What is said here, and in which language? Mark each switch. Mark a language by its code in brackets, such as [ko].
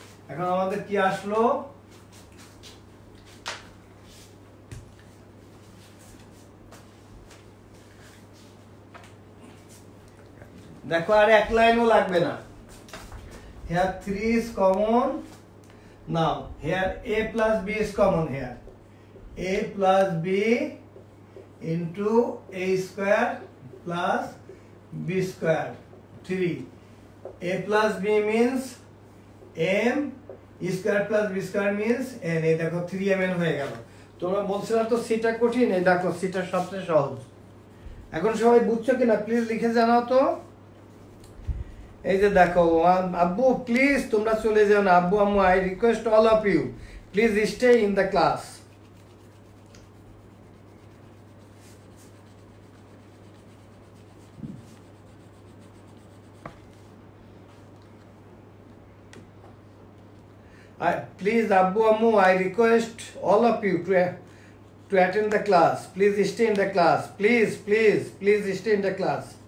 [bn] এখন আমাদের কি আসলো, দেখো আর এক লাইনও লাগবে না। [en] Here 3 is common. Now here a plus b is common here. A plus b into a square plus b square 3. A plus b means m, e square plus b square means n। [bn] এই দেখো 3mn হয়ে গেল। তোমরা বলছিলা তো সিটা কঠিন, এই দেখো সিটা সবচেয়ে সহজ। এখন সবাই বুঝছো কিনা প্লিজ লিখে জানাও তো। এই যে দেখো আব্বু প্লিজ তোমরা চলে যাও না, আব্বু আম্মু [en] I request all of you please stay in the class. Please [bn] আব্বু আম্মু [en] I request all of you to attend the class. Please stay in the class. Please stay in the class.